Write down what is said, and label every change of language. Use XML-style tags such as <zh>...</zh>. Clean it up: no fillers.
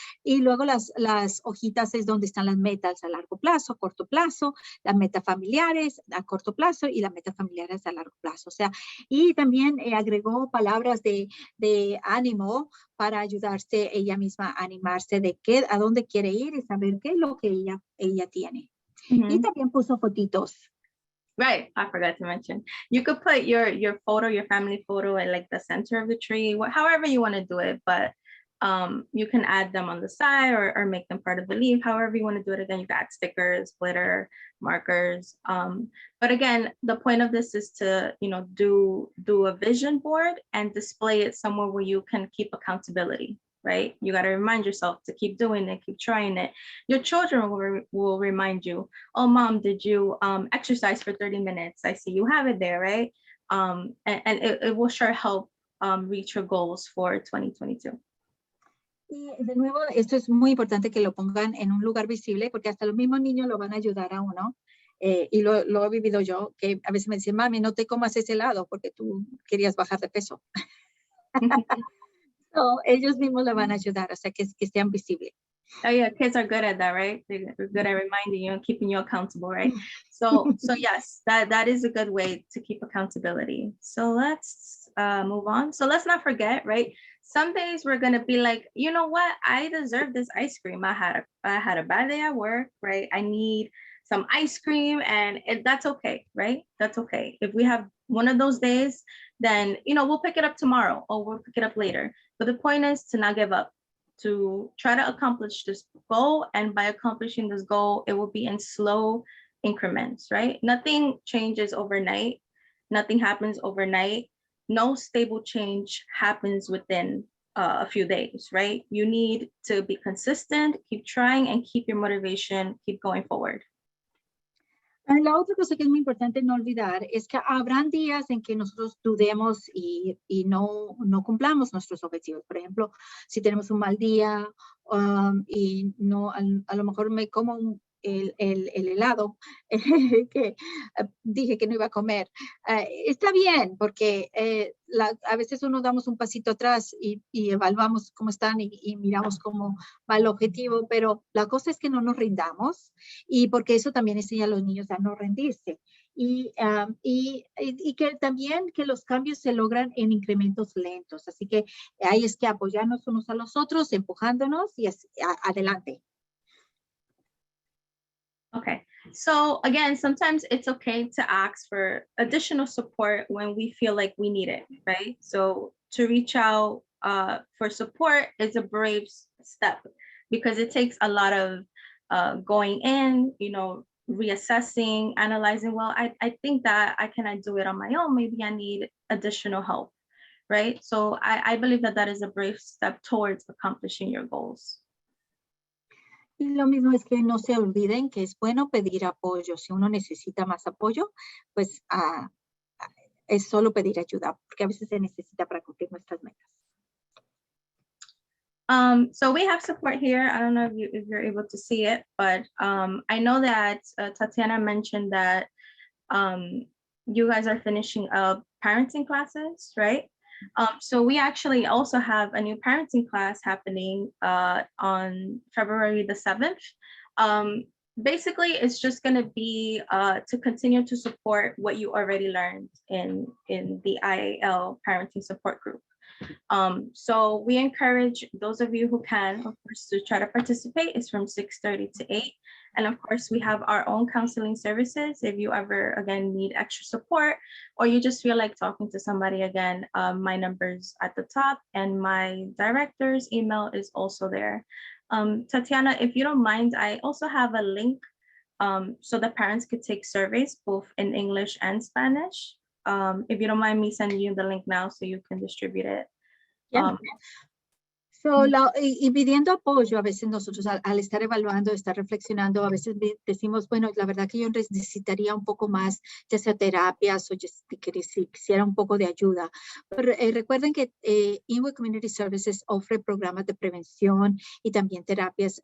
<es>Y luego las hojitas es donde están las metas a largo plazo, a corto plazo, las metas familiares a corto plazo y las metas familiares a largo plazo. O sea, y también agregó palabras de ánimo para ayudarse ella misma a animarse de a dónde quiere ir y saber qué es lo que ella tiene. Mm-hmm. Y también puso fotitos.</es> <en>Right, I forgot to mention. You could put your photo, your family photo at like the center of the tree, however you want to do it, but you can add them on the side or make them part of the leaf, however you want to do it. Again, you can add stickers, glitter, markers. But again, the point of this is to, you know, do a vision board and display it somewhere where you can keep accountability. Right? You got to remind yourself to keep doing it, keep trying it. Your children will remind you, oh, Mom, did you exercise for 30 minutes? I see you have it there, right? And it will sure help reach your goals for 2022.</en> <es>Y de nuevo, esto es muy importante que lo pongan en un lugar visible porque hasta los mismos niños lo van a ayudar a uno. Y lo he vivido yo, que a veces me dicen, mami, no te comas ese helado porque tú querías bajar de peso. So, ellos mismos la van a ayudar, o sea, que sean visibles.</es> <en>Oh yeah, kids are good at that, right? They're good at reminding you and keeping you accountable, right? So yes, that is a good way to keep accountability. So let's move on. So let's not forget, right? Some days we're gonna be like, you know what? I deserve this ice cream. I had a bad day at work, right? I need some ice cream, and that's okay, right? That's okay. If we have one of those days, then, you know, we'll pick it up tomorrow or we'll pick it up later. But the point is to not give up, to try to accomplish this goal. And by accomplishing this goal, it will be in slow increments, right? Nothing changes overnight. Nothing happens overnight. No stable change happens within a few days, right? You need to be consistent, keep trying, and keep your motivation, keep going forward.</en> <es>La otra cosa que es muy importante no olvidar es que habrán días en que nosotros dudemos y no cumplamos nuestros objetivos. Por ejemplo, si tenemos un mal día y no, a lo mejor me como el helado que dije que no iba a comer. Está bien, porque a veces uno damos un pasito atrás y evaluamos cómo están y miramos cómo va el objetivo, pero la cosa es que no nos rindamos y porque eso también enseña a los niños a no rendirse. Y que también que los cambios se logran en incrementos lentos. Así que ahí es que apoyarnos unos a los otros, empujándonos y adelante.</es> <en>Okay, so again, sometimes it's okay to ask for additional support when we feel like we need it, right? So to reach out for support is a brave step because it takes a lot of going in, you know, reassessing, analyzing, well, I think that I cannot do it on my own. Maybe I need additional help, right? So I believe that that is a brave step towards accomplishing your goals.</en> <es>Y lo mismo es que no se olviden que es bueno pedir apoyo. Si uno necesita más apoyo, pues es solo pedir ayuda, porque a veces se necesita para cumplir nuestras metas.</es> <en>So we have support here. I don't know if you're able to see it, but I know that Tatiana mentioned that you guys are finishing up parenting classes, right? So we actually also have a new parenting class happening on February the 7th. Basically, it's just going to be to continue to support what you already learned in the IAL parenting support group. So we encourage those of you who can, of course, to try to participate. It's from 6:30 to 8. And of course, we have our own counseling services. If you ever, again, need extra support, or you just feel like talking to somebody again, my number's at the top and my director's email is also there. Tatiana, if you don't mind, I also have a link so the parents could take surveys both in English and Spanish. If you don't mind me sending you the link now so you can distribute it. Yeah.</en> <es>Y pidiendo apoyo, a veces nosotros al estar evaluando, estar reflexionando, a veces decimos, bueno, la verdad que yo necesitaría un poco más, ya sea terapias o si quisiera un poco de ayuda. Pero, recuerden que Inwood Community Services ofre programas de prevención y también terapias.</es>